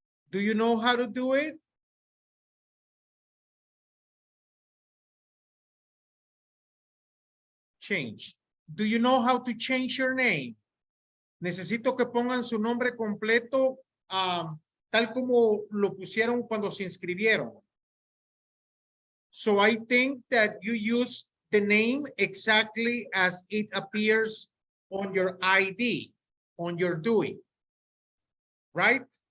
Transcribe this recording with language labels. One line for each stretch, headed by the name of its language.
English: Do you know how to do it? Change. Do you know how to change your name?
Spanish: Necesito que pongan su nombre completo tal como lo pusieron cuando se inscribieron.
English: So I think that you use the name exactly as it appears on your ID, on your DUI, right?